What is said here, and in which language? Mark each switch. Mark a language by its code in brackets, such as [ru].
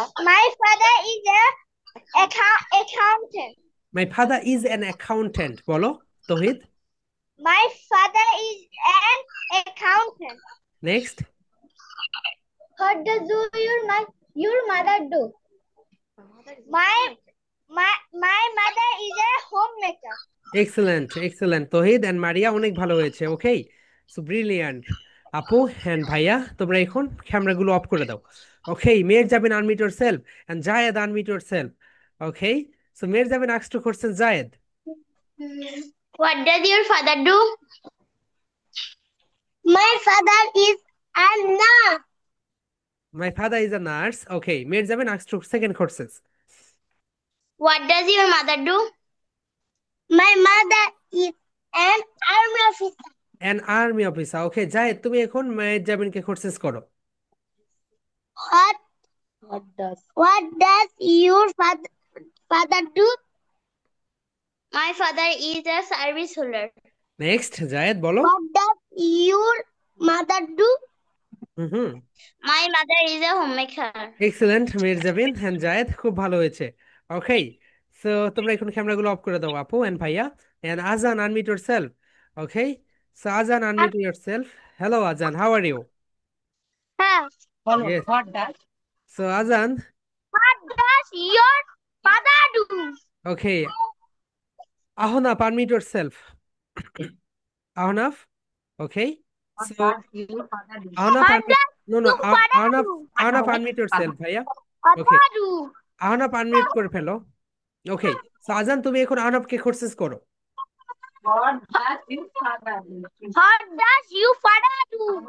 [en] My father is a accountant. My father is an accountant, বলো Tohid. My father is an accountant. Next. What does your mother do? My mother is a homemaker. [bn] Excellent excellent Tohid and মারিয়া, অনেক ভালো হয়েছে। ওকে, so brilliant. আপু and ভাইয়া, তোমরা এখন ক্যামেরাগুলো of করে দাও। ওকে, মেয়ের যাবেন [en] unmute yourself [bn] and Zayed unmute your self. [en] Okay, so Meher Jabeen ask to question Zayed. What does your father do? My father is a nurse. My father is a nurse. Okay, Meher Jabeen ask to second question. What does your mother do? My mother is an army officer. An army officer. [bn] ওকে, জায়েদ তুমি এখন মেয়ের যাবেনকে question করো। [en] What does your father do? My father is a service holder. Next Zayed বলো। What does your mother do? Hmm, My mother is a homemaker. [bn] Excellent মেয়ের যাবেন hand জায়েদ, খুব ভালো হয়েছে। ওকে, সো তোমরা এখন ক্যামেরাগুলো অফ করে দাও আপু এন্ড ভাইয়া। [en] And Azan, unmute yourself. Okay, so Azan unmute yourself. Hello Azan, how are you? Yes. So Azan, What does your father do? okay. Ahonaf, unmute yourself. Ahnaf, okay. So Ahnaf, What unmute. does No, no. your father Ahnaf, do? Ahnaf, unmute yourself, ভাইয়া. What Okay. do? [bn] Ahnaf unmute করে ফেলো। ওকে, so আজান তুমি এখন আহনাফকে question করো। [en] What does your father do? What does your father do?